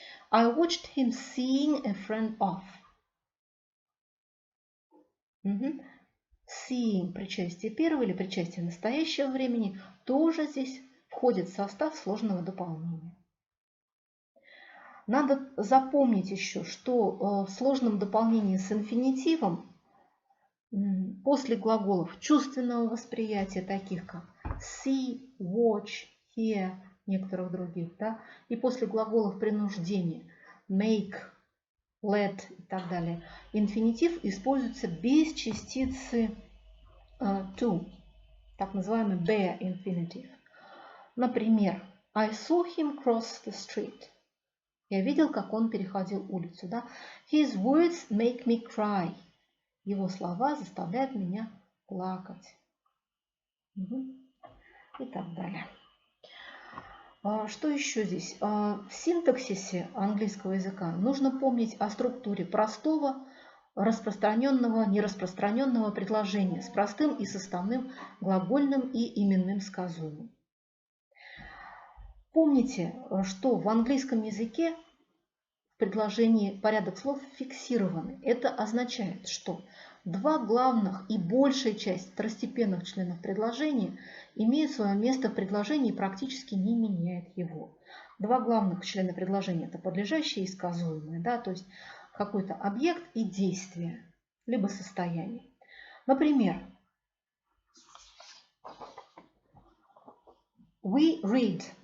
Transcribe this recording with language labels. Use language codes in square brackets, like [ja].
[en] I watched him seeing a friend off. [ru] Seeing – причастие первого или причастие настоящего времени тоже здесь входит в состав сложного дополнения. Надо запомнить еще, что в сложном дополнении с инфинитивом после глаголов чувственного восприятия, таких как see, watch, hear, некоторых других, да, и после глаголов принуждения make, let и так далее, инфинитив используется без частицы to, так называемый bare infinitive. [en] Например, I saw him cross the street. [ru] Я видел, как он переходил улицу. [en] Да? His words make me cry. [ru] Его слова заставляют меня плакать. и так далее. Что еще здесь? В синтаксисе английского языка нужно помнить о структуре простого, распространенного, нераспространенного предложения с простым и составным глагольным и именным сказуемым. Помните, что в английском языке в предложении порядок слов фиксированы. Это означает, что два главных и большая часть второстепенных членов предложения имеют свое место в предложении и практически не меняет его. Два главных члена предложения – это подлежащее и сказуемое, да, то есть какой-то объект и действие, либо состояние. [en] Например, we read.